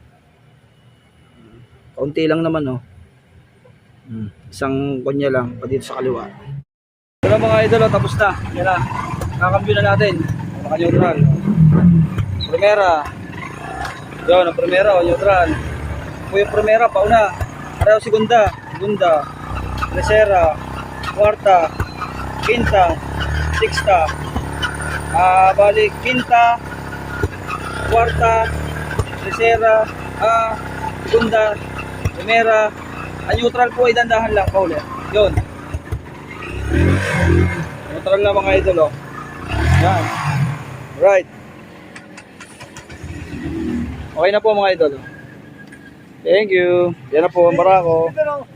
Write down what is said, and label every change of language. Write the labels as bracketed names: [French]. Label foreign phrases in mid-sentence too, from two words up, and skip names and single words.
[Filipino] Kaunti lang naman isang kunya lang pa dito sa kaliwa. Wala mga idol, tapos na. Yan na. Kakambyo na natin. Naka-neutral. Primera. Yun, ang primera o neutral. Kung yung primera, pauna. Pareho segunda. Tercera. Kwarta. Quinta. Sixta. Balik. Quinta. Kwarta. Tercera. Segunda. Primera. Ang neutral po ay dandahan lang paulit. Yun. Neutral na mga idol. Yan. Right. Okay na po mga idol. [English] Thank you. [Filipino] Yan na po ang barako.